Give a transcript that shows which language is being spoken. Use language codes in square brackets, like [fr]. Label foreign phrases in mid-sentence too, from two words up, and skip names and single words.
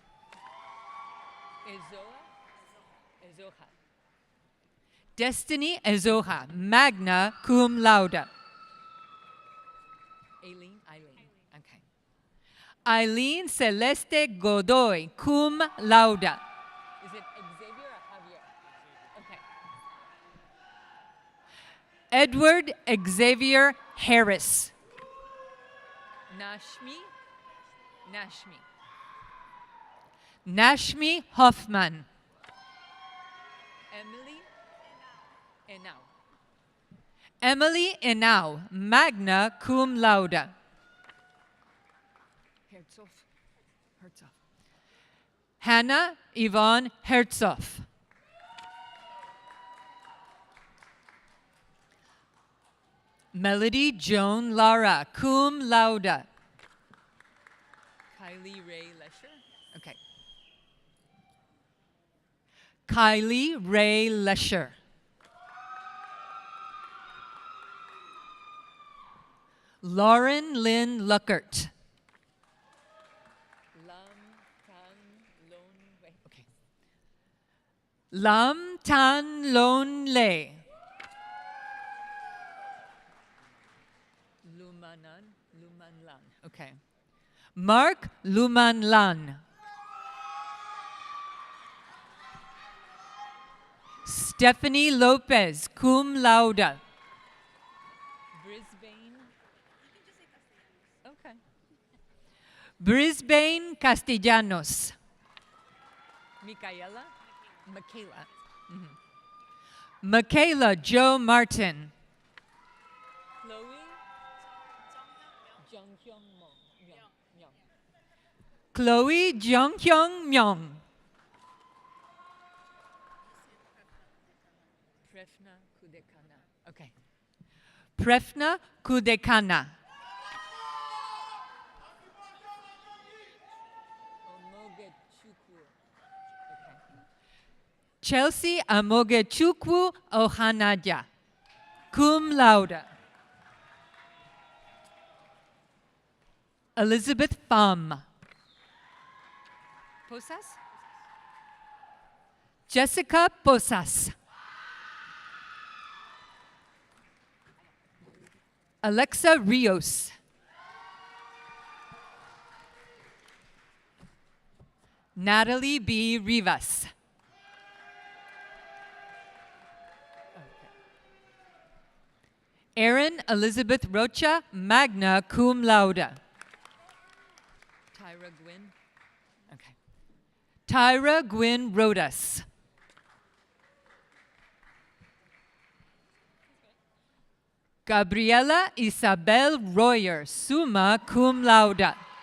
[en] Ezoha. Destiny Ezoha, [la] magna cum laude. [en] Eileen. Okay. Eileen Celeste Godoy, [la] cum laude. [en] Is it Xavier or Javier? Okay. Edward Xavier Harris. Nashmi Hoffman. Emily Enau, [la] magna cum laude. [en] Herzog. Hannah Yvonne Herzog. Melody Joan Lara, [la] cum laude. [en] Kylie Ray Lesher. Okay. Kylie Ray Lesher. Lauren Lynn Luckert. Lam Tan Lon Le. Lumanlan. Okay. Mark Lumanlan. Stephanie Lopez, [la] cum laude. [en] Brisbane Castellanos. Michaela. Michaela Joe Martin. Chloe Jonghyung Myung. Okay. Prefna Kudekana. Chelsea Amogechukwu Ohanaja, [la] cum laude. [en] Elizabeth Pham. Posas? Jessica Posas. Alexa Rios. Natalie B. Rivas. Erin Elizabeth Rocha, [la] magna cum laude. [en] Tyra Gwynn? Okay. Tyra Gwynn Rodas. Gabriela Isabel Royer, [la] summa cum laude.